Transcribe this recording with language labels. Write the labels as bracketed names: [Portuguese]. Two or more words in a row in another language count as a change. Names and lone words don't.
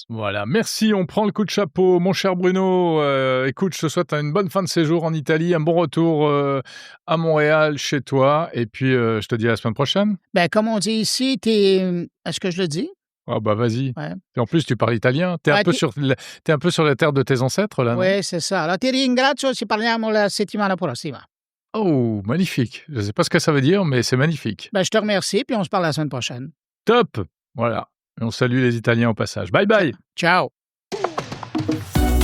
[French] Voilà, merci, on prend le coup de chapeau. Mon cher Bruno, écoute, je te souhaite une bonne fin de séjour en Italie, un bon retour à Montréal, chez toi, et puis je te dis à la semaine prochaine. Ben, comme on dit ici, est-ce que je le dis? Ah bah vas-y. Ouais. Et en plus, tu parles italien. T'es un Ah, peu t'es un peu sur la terre de tes ancêtres, là, non? Oui, c'est ça. Alors, [Italian] ti ringrazio, ci parliamo la settimana prossima. [French] Oh, magnifique. Je ne sais pas ce que ça veut dire, mais c'est magnifique. Ben, je te remercie, puis on se parle la semaine prochaine. Top! Voilà. Et on salue les Italiens au passage. [English] Bye bye! [French] Ciao.